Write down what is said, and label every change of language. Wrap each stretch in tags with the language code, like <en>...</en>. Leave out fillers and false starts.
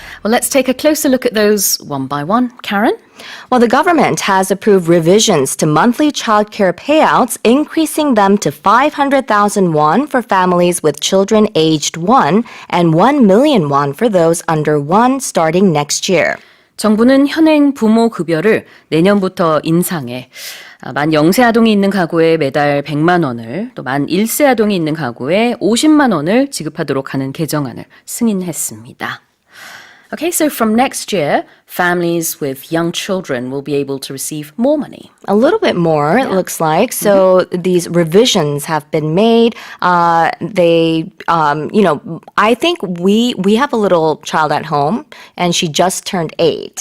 <en>Well, let's take a closer look at those one by one. Karen? Well, the government has approved revisions to monthly childcare payouts, increasing them to 500,000 won for families with children aged 1 and 1 million won for those under 1 starting next year.</en> <ko>정부는 현행 부모급여를 내년부터 인상해 만 0세 아동이 있는 가구에 매달 100만 원을 또 만 1세 아동이 있는 가구에 50만 원을 지급하도록 하는 개정안을 승인했습니다.</ko> <en>Okay, so from next year, families with young children will be able to receive more money. A little bit more, it looks like. So these revisions have been made. I think we have a little child at home, and she just turned 8.</en>